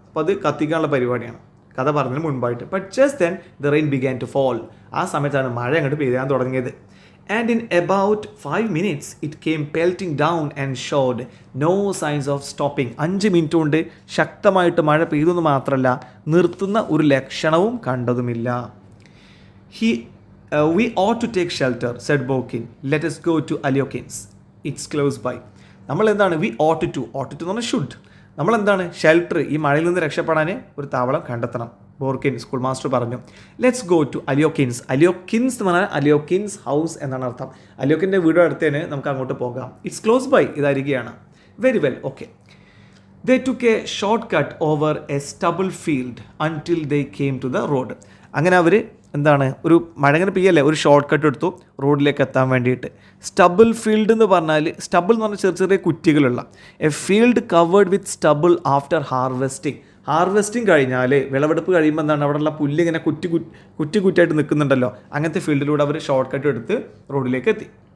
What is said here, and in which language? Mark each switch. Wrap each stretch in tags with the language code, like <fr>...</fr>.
<ml>അപ്പോൾ അത് കത്തിക്കാനുള്ള പരിപാടിയാണ് കഥ പറഞ്ഞതിന് മുൻപായിട്ട്.</ml> <en>But just then the rain began to fall.</en> <ml>ആ സമയത്താണ് മഴ അങ്ങോട്ട് പെയ്യാൻ തുടങ്ങിയത്.</ml> <en>And in about 5 minutes it came pelting down and showed no signs of stopping.</en> <ml>5 minute കൊണ്ട് ശക്തമായിട്ട് മഴ പെയ്തെന്ന് മാത്രമല്ല, നിർത്തുന്ന ഒരു ലക്ഷണവും കണ്ടതുമില്ല.</ml> <en>We ought to take shelter, said Bokin. Let us go to Alyokins. It's close by.</en> <ml>നമ്മൾ എന്താണ്,</ml> <en>we ought to</en> <ml>എന്ന് പറഞ്ഞാൽ ഷുഡ്. നമ്മളെന്താണ്, ഷെൽട്ടർ, ഈ മഴയിൽ നിന്ന് രക്ഷപ്പെടാൻ ഒരു താവളം കണ്ടെത്തണം. ബോർക്കിൻ സ്കൂൾ മാസ്റ്റർ പറഞ്ഞു.</ml> <en>Let's go to Alyokhin's.</en> <ml>അലിയോക്കിൻസ് എന്ന് പറഞ്ഞാൽ അലിയോക്കിൻസ് ഹൗസ് എന്നാണ് അർത്ഥം. അലിയോക്കിൻ്റെ വീട് അടുത്തേന് നമുക്ക് അങ്ങോട്ട് പോകാം.</ml> <en>it's close by,</en> <ml>ഇതായിരിക്കുകയാണ്.</ml> <en>Very well, okay. They took a shortcut over a stubble field until they came to the road.</en> <ml>അങ്ങനെ അവർ എന്താണ്, ഒരു മഴങ്ങനെ പെയ്യല്ലേ, ഒരു ഷോർട്ട് കട്ട് എടുത്തു റോഡിലേക്ക് എത്താൻ വേണ്ടിയിട്ട്. സ്റ്റബിൾ ഫീൽഡ് എന്ന് പറഞ്ഞാൽ, സ്റ്റബിൾ എന്ന് പറഞ്ഞാൽ ചെറിയ ചെറിയ കുറ്റികളുള്ള,</ml> <en>a field covered with stubble after harvesting</en> <ml>കഴിഞ്ഞാൽ, വിളവെടുപ്പ് കഴിയുമ്പോൾ എന്താണ്, അവിടെയുള്ള പുല്ല് ഇങ്ങനെ കുറ്റിയായിട്ട് നിൽക്കുന്നുണ്ടല്ലോ, അങ്ങനത്തെ ഫീൽഡിലൂടെ അവർ ഷോർട്ട് കട്ട് എടുത്ത് റോഡിലേക്ക് എത്തി.</ml>